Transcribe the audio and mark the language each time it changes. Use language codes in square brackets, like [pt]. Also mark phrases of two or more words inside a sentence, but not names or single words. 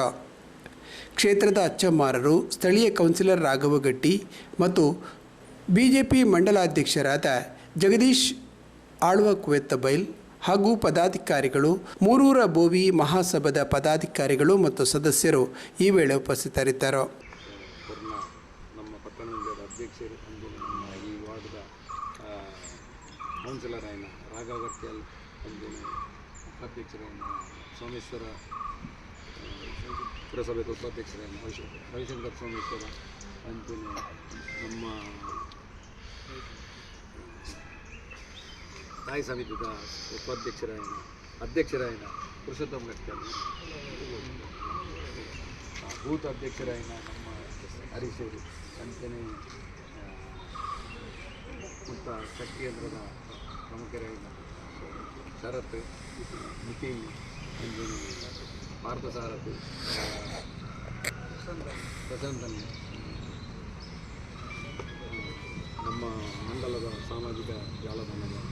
[kn] ಕ್ಷೇತ್ರದ ಅಚ್ಚಮ್ಮಾರರು, ಸ್ಥಳೀಯ ಕೌನ್ಸಿಲರ್ ರಾಘವಗಟ್ಟಿ ಮತ್ತು ಬಿಜೆಪಿ ಮಂಡಲಾಧ್ಯಕ್ಷರಾದ ಜಗದೀಶ್ ಆಳ್ವ ಕುವೆತ್ತಬೈಲ್ ಹಾಗೂ ಪದಾಧಿಕಾರಿಗಳು, ಮೂರೂರ ಬೋವಿ ಮಹಾಸಭಾದ ಪದಾಧಿಕಾರಿಗಳು ಮತ್ತು ಸದಸ್ಯರು ಈ ವೇಳೆ ಉಪಸ್ಥಿತರಿದ್ದರು. [tcy] ನಮ್ಮ ಪಟ್ಟಣದ ಅಧ್ಯಕ್ಷರು ಅಂದು ನಮ್ಮ ಈ ವಾರ್ಡ್ದ ಕೌನ್ಸಿಲರ್ ಆಯ್ನ ರಾಘವಗಟ್ಟಿ ಅಂದು ಉಪಾಧ್ಯಕ್ಷರಾಯ್ನ ಸೋಮೇಶ್ವರ ಪುರಸಭೆಗೆ ಉಪಾಧ್ಯಕ್ಷರಾಯ್ನ ರವಿಶಂಕರ್ ಸೋಮೇಶ್ವರ ಅಂತೀನಿ ನಮ್ಮ ಸ್ಥಾಯಿ ಸಮಿತಿದ ಅಧ್ಯಕ್ಷರಾಯ್ನ ಪುರುಷೋತ್ತಮ ಗಟ್ಟಿ, ಬೂತ್ ಅಧ್ಯಕ್ಷರಾಯ್ನ ನಮ್ಮ ಹರೀಶರು ಅಂತೆಯೇ ಮತ್ತು ಶಕ್ತಿ ಕೇಂದ್ರದ ಪ್ರಮುಖರಾಯ್ನ ಶರತ್, ನಿಖಿಲ್, ಪಾರ್ಥಸಾರಥಿ, ಪ್ರಶಾಂತನ್, ನಮ್ಮ ಮಂಡಲದ ಸಾಮಾಜಿಕ ಜಾಲತಾಣದ